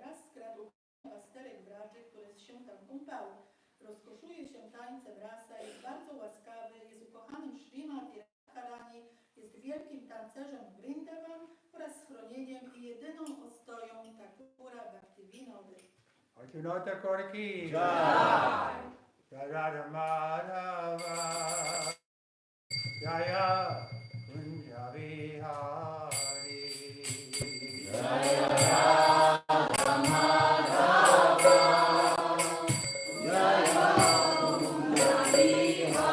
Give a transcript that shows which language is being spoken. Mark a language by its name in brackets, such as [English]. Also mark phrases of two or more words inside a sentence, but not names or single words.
[Polish] Raz skradł pasterek Wradży, które się tam kąpały. Rozkoszuje się tańcem rasa, jest bardzo łaskawy, jest ukochanym Śrimati Radharani, jest wielkim tancerzem Vrindavan oraz schronieniem i jedyną ostoją Thakura Bhaktivinoda. Arjunata Korki. Jai. [Sanskrit] Radha Madhava. Jaya Kunja Vihari. Jaya Radha Madhava. Jaya Kunja Vihari.